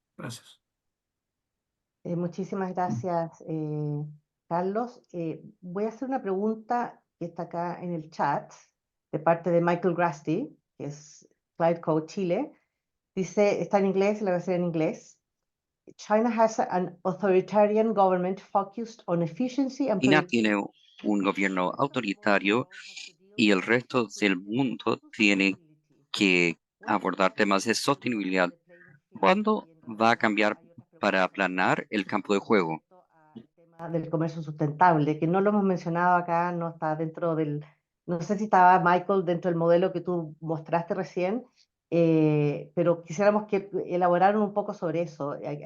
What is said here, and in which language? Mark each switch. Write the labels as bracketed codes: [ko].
[es] Gracias. Muchísimas gracias, Carlos. Voy a hacer una pregunta que está acá en el chat de parte de Michael Grasty, que es Clyde Code Chile. Dice, está en inglés, la voy a hacer en inglés. [en] China has an authoritarian government focused on efficiency and [es] China tiene un gobierno autoritario y el resto del mundo tiene que abordar temas de sostenibilidad. ¿Cuándo va a cambiar para aplanar el campo de juego? Del comercio sustentable, que no lo hemos mencionado acá, no está dentro no sé si estaba Michael dentro del modelo que tú mostraste recién, pero quisiéramos que elaboraran un poco sobre eso.